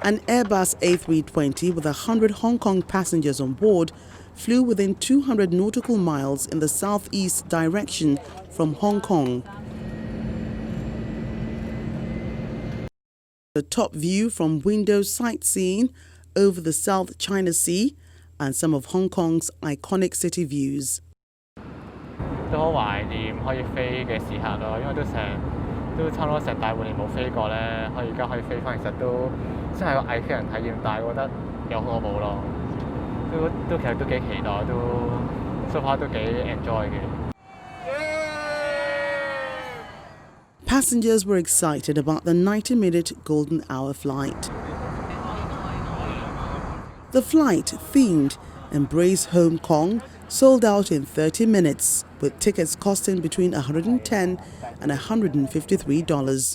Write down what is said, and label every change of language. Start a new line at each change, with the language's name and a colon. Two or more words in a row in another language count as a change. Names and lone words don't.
English: An Airbus A320 with 100 Hong Kong passengers on board flew within 200 nautical miles in the southeast direction from Hong Kong. The top view from windows sightseeing over the South China Sea and some of Hong Kong's iconic city views.
Cantonese: 都好懷念可以飛嘅時刻咯，因為都差唔多成大半年冇飛過咧，而家可以飛翻，其實都真係個藝飛人體驗，但係我覺得有好過冇咯，其實都幾期待，
English: so far
Cantonese: 都幾 enjoy 嘅。
English: Passengers were excited about the 90-minute golden hour flight. The flight, themed Embrace Hong Kong, sold out in 30 minutes, with tickets costing between $110 and $153.